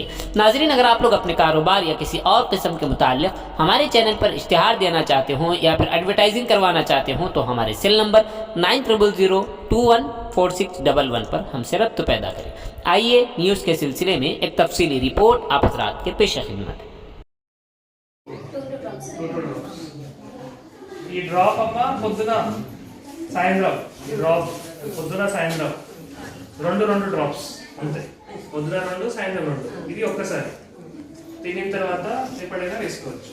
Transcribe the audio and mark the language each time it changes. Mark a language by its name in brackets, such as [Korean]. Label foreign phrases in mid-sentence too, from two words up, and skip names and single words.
[Urdu] ناظرین، اگر آپ لوگ اپنے کاروبار یا کسی اور قسم کے متعلق ہمارے چینل پر اشتہار دینا چاہتے ہوں یا پھر ایڈورٹائزنگ کروانا چاہتے ہوں تو ہمارے سیل نمبر 9000214611 پر ہم سے رابطہ پیدا کریں۔ آئیے نیوز کے سلسلے میں ایک تفصیلی رپورٹ آپ حضرات کے پیش خدمت ہے۔ [Telugu] ఈ డ్రాప్ అమ్మ పొద్దున సాయంత్రం డ్రాప్ పొద్దున సాయంత్రం రెండు డ్రాప్స్ అంతే, పొద్దున 2 సాయంత్రం 2, ఇది ఒక్కసారి తినిన తర్వాత ఎప్పుడైనా వేసుకోవచ్చు।